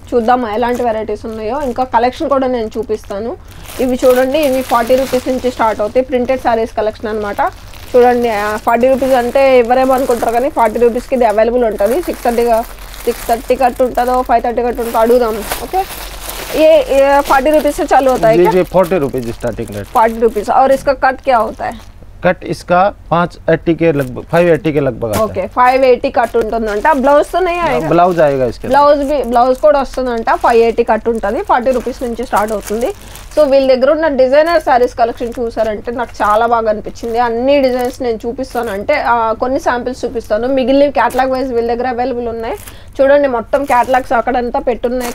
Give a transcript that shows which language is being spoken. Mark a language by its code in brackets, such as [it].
[te] చూద్దాం ఎలాంటి వెరైటీస్ ఉన్నాయో. ఇంకా కలెక్షన్ కూడా నేను చూపిస్తాను. ఇవి చూడండి, ఇవి 40 రూపీస్ నుంచి స్టార్ట్ అవుతాయి. ప్రింటెడ్ శారీస్ కలెక్షన్ అనమాట. చూడండి, 40 రూపీస్ అంటే ఎవరేమో అనుకుంటారు, కానీ 40 రూపీస్కి ఇది అవైలబుల్ ఉంటుంది. 630 कट ఉంటుందో 530 कट ఉంటుందో అడుగుదాం. [hi] ఓకే, ये 40 रुपीज से चालू होता है क्या? जी 40 रुपीज स्टार्टिंग रेट। 40 रुपीज। और इसका कट क्या होता है? कट इसका 580 के लगभग 580 के लगभग आता है। [te] ओके, 580 कट ఉంటుందంట. [hi] బ్లౌజ్ తో नहीं आएगा? ब्लाउज आएगा इसके, [te] బ్లౌజ్ కూడా వస్తుందంట. 580 కట్ ఉంటుంది. 40 రూపీస్ నుంచి స్టార్ట్ అవుతుంది. సో వీళ్ళ దగ్గర ఉన్న డిజైనర్ శారీస్ కలెక్షన్ చూసారంటే నాకు చాలా బాగా అనిపించింది. అన్ని డిజైన్స్ నేను చూపిస్తాను, అంటే కొన్ని శాంపిల్స్ చూపిస్తాను. మిగిలిన క్యాటలాగ్ వైజ్ వీళ్ళ దగ్గర అవైలబుల్ ఉన్నాయి. చూడండి, మొత్తం క్యాటలాగ్స్ అక్కడంతా పెట్టున్నాయి.